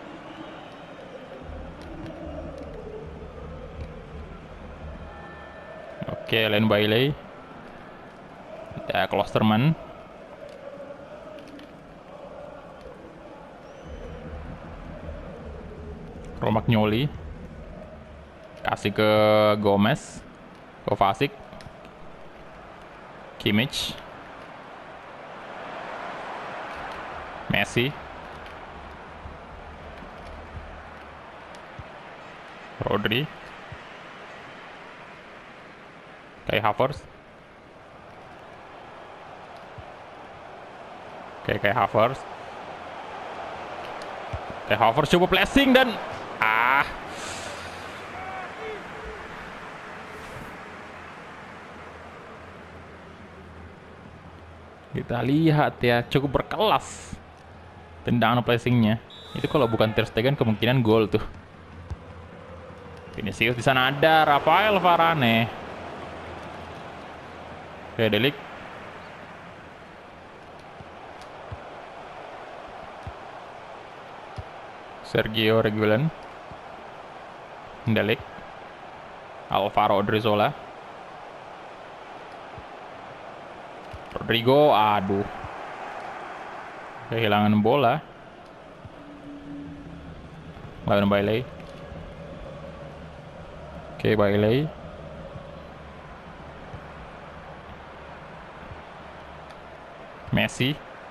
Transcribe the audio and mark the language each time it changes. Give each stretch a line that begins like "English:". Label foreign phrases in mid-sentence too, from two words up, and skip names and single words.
Indonesian: Oke, Len Bailey. Ya, Klosterman. Romagnoli. Kasih ke Gomez. Kovacic. Kimmich. Messi. Rodri. Kai Havertz. Oke, Kai Havertz. Kai Havertz coba flashing dan kita lihat ya, cukup berkelas tendangan flashingnya. Itu kalau bukan Ter Stegen kemungkinan gol tuh. Vinicius di sana ada, Rafael Varane. Oke, De Ligt. Sergio Reguilon. De Ligt. Alvaro Odriozola. Rodrigo, aduh. Kehilangan bola. Lawan Bailey. Oke, Bailey. Messi.